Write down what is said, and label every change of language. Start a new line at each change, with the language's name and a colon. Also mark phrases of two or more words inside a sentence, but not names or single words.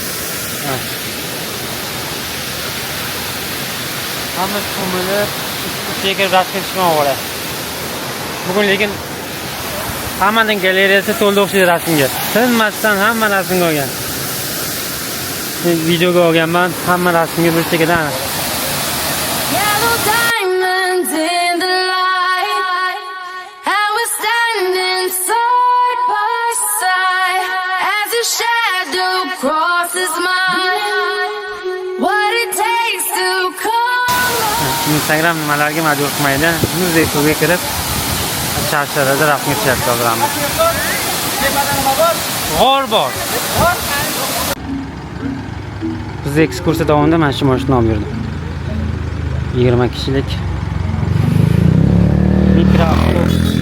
Uzbek: Hamma ko'milib, chegir rasmga chiqib oladi. Bugun lekin hammaning galereyasi to'ldi o'xshaydi rasmga. Tinmasdan hamma rasmga olgan. Men videoga olganman, hamma rasmga bir chekkadan.
English: Yellow diamonds in the light, and we're standing side by side as your shadow crosses mine. What it takes to come.
Uzbek: Instagram nimalarga majbur qilmaydi. Muzdek suvga kirib, charchalarda rasmga tushyapti hoziramiz. G'or bor. Biz ekskursiya davomida mana shu mashinani olib yurdim. 20 kishilik mikroavtobus.